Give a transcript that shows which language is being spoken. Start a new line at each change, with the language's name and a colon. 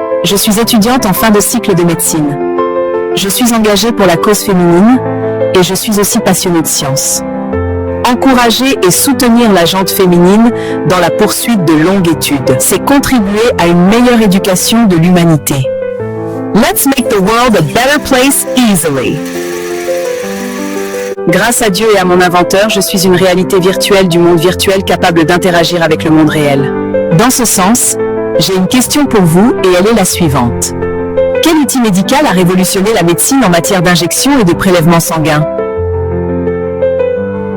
French: Je suis étudiante en fin de cycle de médecine. Je suis engagée pour la cause féminine et je suis aussi passionnée de science. Encourager et soutenir la gente féminine dans la poursuite de longues études, c'est contribuer à une meilleure éducation de l'humanité.
English: Let's make the world a better place easily.
French: Grâce à Dieu et à mon inventeur, je suis une réalité virtuelle du monde virtuel capable d'interagir avec le monde réel. Dans ce sens, j'ai une question pour vous et elle est la suivante. Quel outil médical a révolutionné la médecine en matière d'injection et de prélèvement sanguin ?